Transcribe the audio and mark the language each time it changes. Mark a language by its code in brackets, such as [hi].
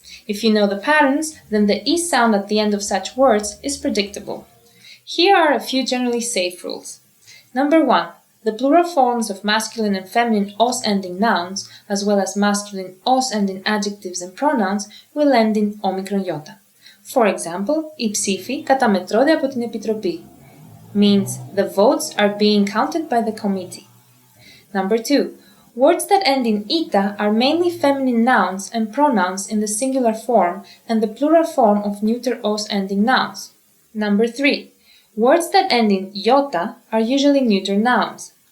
[en] If you know the patterns, then the E sound at the end of such words is predictable. Here are a few generally safe rules. Number 1. The plural forms of masculine and feminine os-ending nouns, as well as masculine os-ending adjectives and pronouns, will end in omicron iota. For example, [el] οι ψήφοι καταμετρώνται από την Επιτροπή. [en] Means the votes are being counted by the committee. Number 2. Words that end in ita are mainly feminine nouns and pronouns in the singular form and the plural form of neuter os ending nouns. Number 3. Words that end in iota are usually neuter nouns.